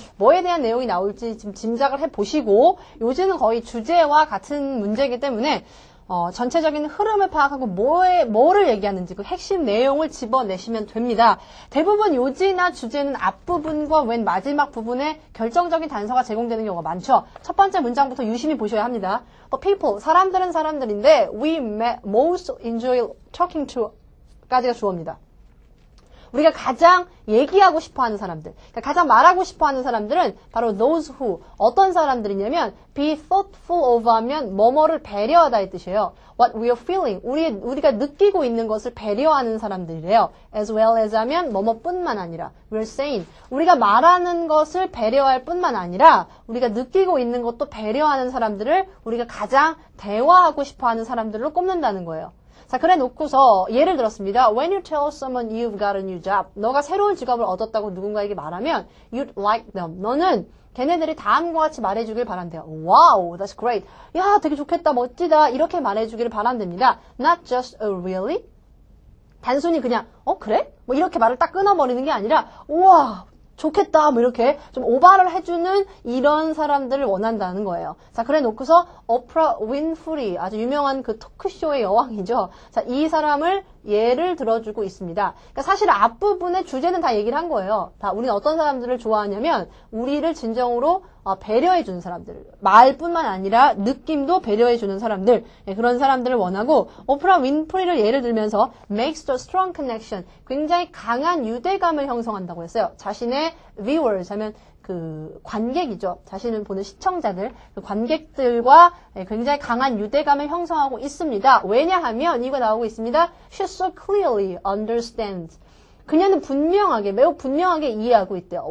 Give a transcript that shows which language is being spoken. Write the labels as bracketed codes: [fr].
[ko] 뭐에 대한 내용이 나올지 지금 짐작을 해보시고, 요지는 거의 주제와 같은 문제이기 때문에, 전체적인 흐름을 파악하고 뭐를 얘기하는지 그 핵심 내용을 집어내시면 됩니다. 대부분 요지나 주제는 앞부분과 맨 마지막 부분에 결정적인 단서가 제공되는 경우가 많죠. 첫 번째 문장부터 유심히 보셔야 합니다. people, 사람들은 사람들인데 [en] we most enjoy talking to [ko] 까지가 주어입니다. 우리가 가장 얘기하고 싶어하는 사람들, 그러니까 가장 말하고 싶어하는 사람들은 바로 those who, 어떤 사람들이냐면 [en] be thoughtful of [ko] 하면 뭐뭐를 배려하다 이 뜻이에요. [en] What we are feeling, [ko] 우리가 느끼고 있는 것을 배려하는 사람들이래요. As well as 하면 뭐뭐뿐만 아니라 [en] we're saying, [ko] 우리가 말하는 것을 배려할 뿐만 아니라 우리가 느끼고 있는 것도 배려하는 사람들을 우리가 가장 대화하고 싶어하는 사람들로 꼽는다는 거예요. 자, 그래 놓고서 예를 들었습니다. [en] When you tell someone you've got a new job, [ko] 너가 새로운 직업을 얻었다고 누군가에게 말하면 [en] you'd like them. [ko] 너는 걔네들이 다음과 같이 말해주길 바란대요. [en] Wow, that's great. [ko] 야, 되게 좋겠다, 멋지다. 이렇게 말해주기를 바란답니다. [en] Not just a really. [ko] 단순히 그냥 그래? 뭐 이렇게 말을 딱 끊어버리는 게 아니라 우와, 좋겠다, 뭐 이렇게 좀 오바를 해주는 이런 사람들을 원한다는 거예요. 자, 그래 놓고서 오프라 윈프리, 아주 유명한 그 토크쇼의 여왕이죠. 자, 이 사람을 예를 들어주고 있습니다. 그러니까 사실 앞부분의 주제는 다 얘기를 한 거예요. 다 우리는 어떤 사람들을 좋아하냐면 우리를 진정으로 배려해주는 사람들, 말뿐만 아니라 느낌도 배려해주는 사람들, 그런 사람들을 원하고 오프라 윈프리를 예를 들면서 [en] makes the strong connection, [ko] 굉장히 강한 유대감을 형성한다고 했어요. 자신의 viewers 하면 그 관객이죠. 자신을 보는 시청자들, 그 관객들과 굉장히 강한 유대감을 형성하고 있습니다. 왜냐하면 이거 나오고 있습니다. [en] She so clearly understands. [ko] 그녀는 매우 분명하게 이해하고 있대요.